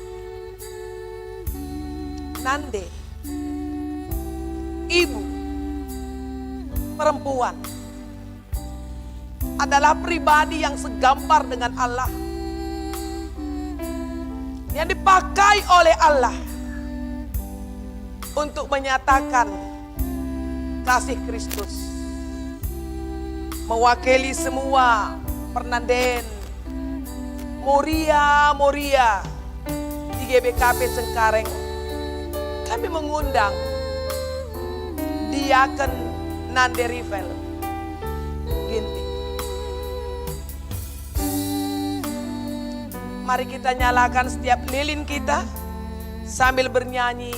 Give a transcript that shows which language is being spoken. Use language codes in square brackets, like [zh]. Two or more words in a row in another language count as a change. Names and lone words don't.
[id] Nande, ibu perempuan, adalah pribadi yang segambar dengan Allah, yang dipakai oleh Allah untuk menyatakan kasih Kristus, mewakili semua Fernanden, Moria di GBKP Cengkareng. Kami mengundang Diaken Nande Rivel Ginting. Mari kita nyalakan setiap lilin kita sambil bernyanyi.